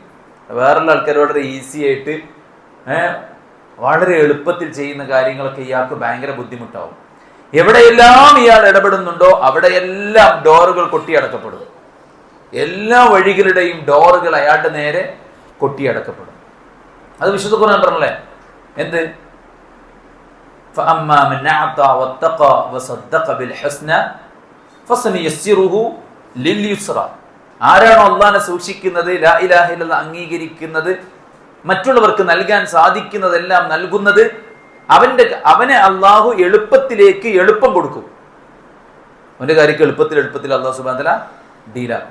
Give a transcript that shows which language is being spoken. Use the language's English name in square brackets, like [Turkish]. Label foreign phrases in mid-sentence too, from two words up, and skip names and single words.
[Malayalam] വേറുള്ള ആൾക്കാർ വളരെ ഈസി ആയിട്ട് വളരെ എളുപ്പത്തിൽ ചെയ്യുന്ന കാര്യങ്ങളൊക്കെ ഇയാൾക്ക് ഭയങ്കര ബുദ്ധിമുട്ടാവും. എവിടെയെല്ലാം ഇയാൾ ഇടപെടുന്നുണ്ടോ അവിടെയെല്ലാം ഡോറുകൾ കൊട്ടിയടക്കപ്പെടും. എല്ലാ വഴികളുടെയും ഡോറുകൾ അയാളുടെ നേരെ കൊട്ടിയടക്കപ്പെടും. അത് വിശുദ്ധ ഖുർആൻ പറഞ്ഞല്ലേ, എന്ത്? [Arabic] فأما من أعطى واتقى وصدق بالحسنى فسنيسره لليسرى. [Malayalam] ആരാണോ അല്ലാഹുവിനെ സൂക്ഷിക്കുന്നത്, [Arabic] لا إله إلا الله [Malayalam] അംഗീകരിക്കുന്നത്, മറ്റുള്ളവർക്ക് നൽകാൻ സാധിക്കുന്നതെല്ലാം നൽകുന്നത്, അവനെ അള്ളാഹു എളുപ്പത്തിലേക്ക് എളുപ്പം കൊടുക്കും. അവന്റെ കാര്യക്ക് എളുപ്പത്തിൽ [Arabic] الله سبحانه وتعالى [Malayalam] ഡീലാക്കും.